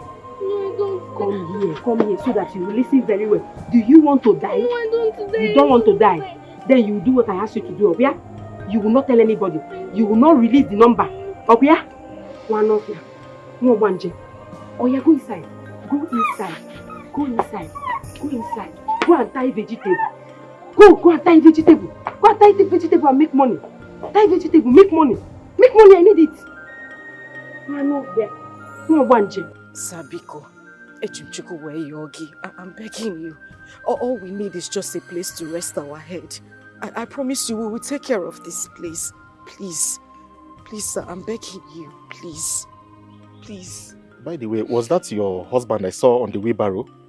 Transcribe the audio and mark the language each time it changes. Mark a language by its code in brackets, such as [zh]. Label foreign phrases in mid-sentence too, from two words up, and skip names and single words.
[en] No, I don't. Come here so that you will listen very well. Do you want to die? No, I don't want to die. You don't want to die? Then you will do what I asked you to do, okay? You will not tell anybody. You will not release the number, okay? One of you. No one, Jay. Oh yeah, go inside. Go inside. Go inside. Go inside. Go and tie vegetable. Go and tie vegetable. Go and tie the vegetable and make money. Tie vegetable, make money. Make money, I need it. Man, no there. No one, Jay. Sabiko, I'm begging you. All we need is just a place to rest our head. I promise you we will take care of this place. Please. Please, sir, I'm begging you. Please. Please. By the way, was that your husband I saw on the wheelbarrow?